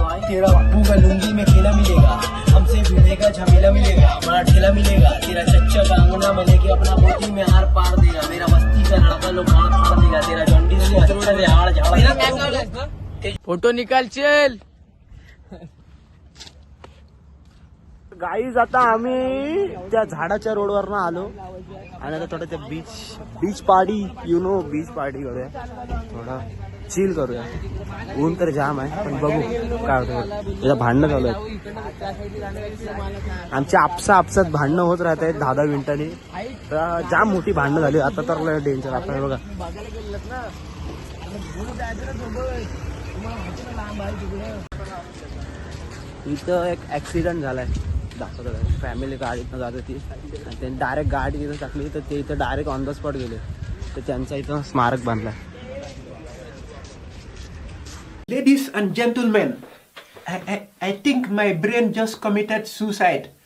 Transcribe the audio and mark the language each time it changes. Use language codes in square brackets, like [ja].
[hi] तेरा बापू का लुंगी में केला मिलेगा, हमसे भिड़ेगा झमेला मिलेगा, बड़ा ठेला मिलेगा, तेरा चच्चा का अंगना में लेके अपना बोटी में हार पार देगा, मेरा बस्ती का लड़का लोग हाथ फाड़ देगा, तेरा जॉन्डिस से अच्छा से हाड़ झाड़. फोटो निकाल चल. [mr] गाईज आता आम्ही त्या झाडाच्या रोडवरनं आलो आणि आता थोडं त्या beach party, you know beach party करूया, थोडा चिल करूया. ऊन तर जाम आहे पण बघू काय होतं. त्याचं भांडणं चालू आहेत आमच्या आपसात भांडणं होत राहत आहेत 10-10 मिनिटांनी. जाम मोठी भांडणं झाली आता तर डेंजर. आता हे बघा इथं एक ऍक्सिडेंट झालाय. दाखवतो फॅमिली गाडीतनं जात होती आणि त्यांनी डायरेक्ट गाडी तिथं टाकली तर ते इथं डायरेक्ट ऑन द स्पॉट गेले. तर त्यांचा इथं स्मारक बांधला. [en] Ladies and gentlemen, I think my brain just committed suicide.